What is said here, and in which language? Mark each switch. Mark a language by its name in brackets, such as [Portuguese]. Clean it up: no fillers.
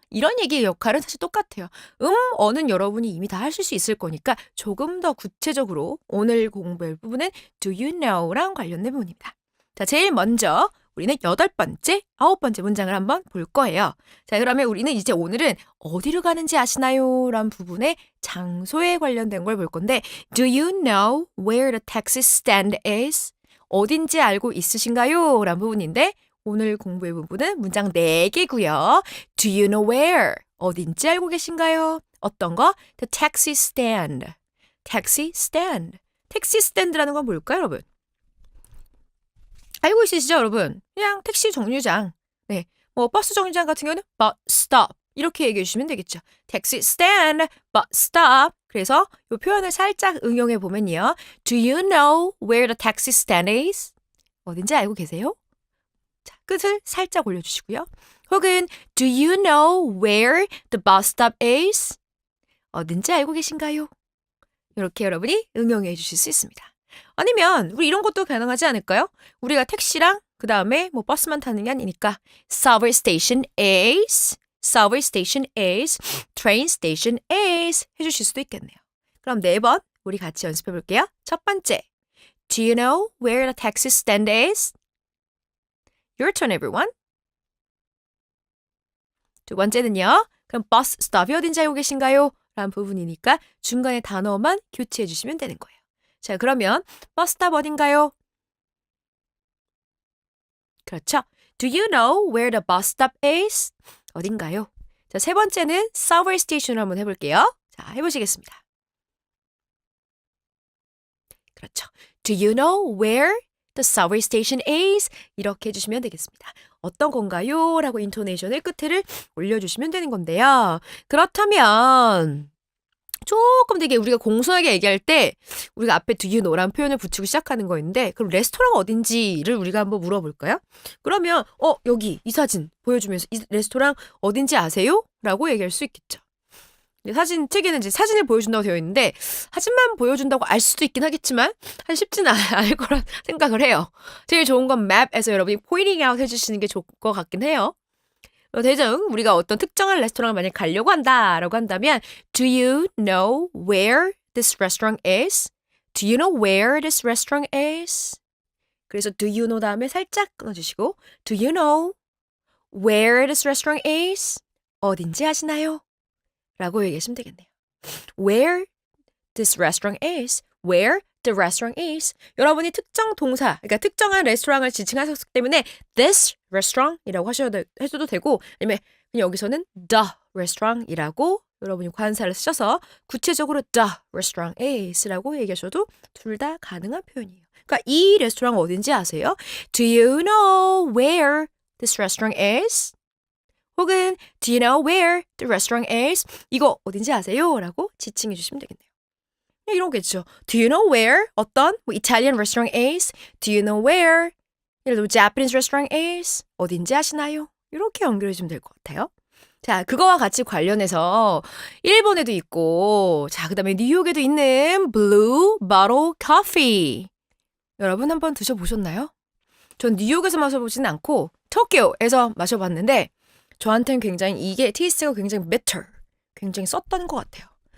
[Korean] 이런 얘기의 역할은 사실 똑같아요. 어는 여러분이 이미 다 하실 수 있을 거니까 조금 더 구체적으로 오늘 공부할 부분은 [English] do you know [Korean] 랑 관련된 부분입니다. 자, 제일 먼저 우리는 8번째, 9번째 문장을 한번 볼 거예요. 자, 그러면 우리는 이제 오늘은 어디로 가는지 아시나요? 라는 부분의 장소에 관련된 걸 볼 건데 [English] Do you know where the taxi stand is? [Korean] 어딘지 알고 있으신가요? 라는 부분인데 오늘 공부해 본 부분은 문장 4개고요. [English] Do you know where? [Korean] 어딘지 알고 계신가요? 어떤 거? [English] The taxi stand. taxi stand. [Korean] 택시 스탠드라는 건 뭘까요, 여러분? 알고 있으시죠, 여러분? 그냥 택시 정류장. 네, 버스 정류장 같은 경우는 bus stop 이렇게 얘기해 주시면 되겠죠. [English] taxi stand, bus stop. [Korean] 그래서 이 표현을 살짝 응용해 보면요. [English] Do you know where the taxi stand is? [Korean] 어딘지 알고 계세요? 자, 끝을 살짝 올려주시고요. 혹은 [English] Do you know where the bus stop is? [Korean] 어딘지 알고 계신가요? 이렇게 여러분이 응용해 주실 수 있습니다. 아니면 우리 이런 것도 가능하지 않을까요? 우리가 택시랑 그 다음에 버스만 타는 게 아니니까 [English] subway station is, subway station is, [Korean] train station is 해주실 수도 있겠네요. 그럼 4번 우리 같이 연습해 볼게요. 첫 번째, [English] Do you know where the taxi stand is? Your turn, everyone. [Korean] 두 번째는요. 그럼 bus stop이 어딘지 알고 계신가요? 라는 부분이니까 중간에 단어만 교체해 주시면 되는 거예요. 자, 그러면 버스 스탑 어딘가요? 그렇죠. [English] Do you know where the bus stop is? [Korean] 어딘가요? 자, 세 번째는 subway station을 한번 해볼게요. 자, 해보시겠습니다. 그렇죠. [English] Do you know where the subway station is? [Korean] 이렇게 해주시면 되겠습니다. 어떤 건가요? 라고 인토네이션의 끝에를 올려주시면 되는 건데요. 그렇다면 조금 되게 우리가 공손하게 얘기할 때 우리가 앞에 [English] do you know [Korean] 라는 표현을 붙이고 시작하는 거였는데 그럼 레스토랑 어딘지를 우리가 한번 물어볼까요? 그러면 여기 이 사진 보여주면서 이 레스토랑 어딘지 아세요? 라고 얘기할 수 있겠죠. 사진 책에는 이제 사진을 보여준다고 되어 있는데 사진만 보여준다고 알 수도 있긴 하겠지만 사실 쉽지는 않을 거라 생각을 해요. 제일 좋은 건 맵에서 여러분이 [English] pointing out [Korean] 해주시는 게 좋을 것 같긴 해요. 대중 우리가 어떤 특정한 레스토랑을 만약 가려고 한다라고 한다면 [English] Do you know where this restaurant is? Do you know where this restaurant is? [Korean] 그래서 [English] do you know [Korean] 다음에 살짝 끊어주시고 [English] Do you know where this restaurant is? [Korean] 어딘지 아시나요? 라고 얘기하시면 되겠네요. [English] Where this restaurant is? Where the restaurant is? [Korean] 여러분이 특정 동사, 그러니까 특정한 레스토랑을 지칭하셨기 때문에 this restaurant이라고 하셔도 되고 아니면 그냥 여기서는 the restaurant이라고 여러분이 관사를 쓰셔서 구체적으로 [English] the restaurant is [Korean] 라고 얘기하셔도 둘 다 가능한 표현이에요. 그러니까 이 레스토랑 어딘지 아세요? [English] Do you know where this restaurant is? [Korean] 혹은 [English] Do you know where the restaurant is? [Korean] 이거 어딘지 아세요? 라고 지칭해 주시면 되겠네요. 이런 거겠죠. [English] Do you know where [Korean] 어떤 [English] Italian restaurant is? Do you know where [Korean] 예를 들어 [English] Japanese restaurant is? [Korean] 어딘지 아시나요? 이렇게 연결해 주면 될 것 같아요. 자, 그거와 같이 관련해서 일본에도 있고 자, 그다음에 뉴욕에도 있는 Blue Bottle Coffee. 여러분 한번 드셔보셨나요? 전 뉴욕에서 마셔보지는 않고 도쿄에서 마셔봤는데 저한테는 굉장히 이게 테이스트가 굉장히 [English] bitter, [Korean] 굉장히 썼던 것 같아요.